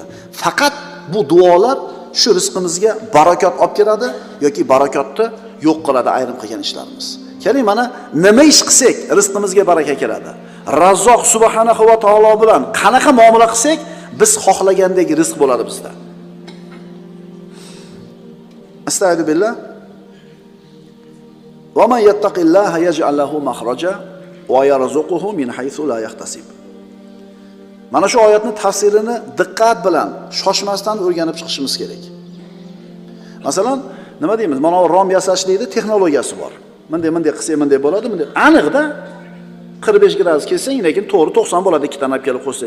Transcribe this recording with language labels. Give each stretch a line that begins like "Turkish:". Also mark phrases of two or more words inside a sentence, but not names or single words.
Uzbek: Faqat bu duolar shu rizqimizga barakot olib keladi yoki barakotni yo'q qiladi ayrim qilgan ishlarimiz. Keling, mana nima ish qilsak rizqimizga baraka keladi. Razzoq
Arabic: سبحانه وتعالى
Uzbek: bilan qanaqa muomala qilsak biz xohlagandek rizq bo'ladi bizda.
Arabic: أستغفر بالله. ومن يتق الله يجعل له مخرجا ويرزقه من حيث لا يحتسب.
Uzbek: Mana shu oyatning tafsirini diqqat bilan, shoshmasdan o'rganib chiqishimiz kerak. Masalan, nima deymiz? Mana rom yasashlikda texnologiyasi bor. Bunday qilsa bunday bo'ladi, bunday. Aniqda 45 gradus kelsang, lekin to'g'ri 90 bo'ladi, ikkita tanab kelib qo'ysang.